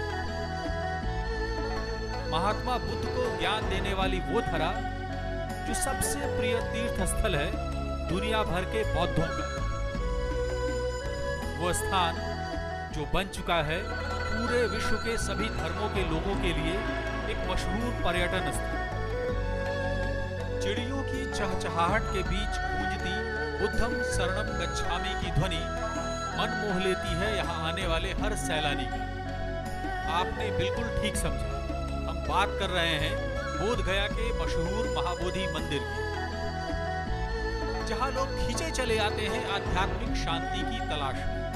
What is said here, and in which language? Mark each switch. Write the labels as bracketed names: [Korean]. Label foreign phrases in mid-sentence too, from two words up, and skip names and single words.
[Hindi] महात्मा बुद्ध को ज्ञान देने वाली वो धरा जो सबसे प्रिय तीर्थ स्थल है दुनिया भर के बौद्धों का। वो स्थान जो बन चुका है पूरे विश्व के सभी धर्मों के लोगों के लिए एक मशहूर पर्यटन स्थल। चिड़ियों की चहचहाहट के बीच गूंजती [Pali] बुद्धम शरणम गच्छामि [Hindi] की ध्वनि मन मोह लेती है यहाँ आने वाले हर सैलानी का। आपने बिल्कुल ठीक समझा, हम बात कर रहे हैं बोध गया के मशहूर महाबोधि मंदिर की, जहाँ लोग खींचे चले आते हैं आध्यात्मिक शांति की तलाश में।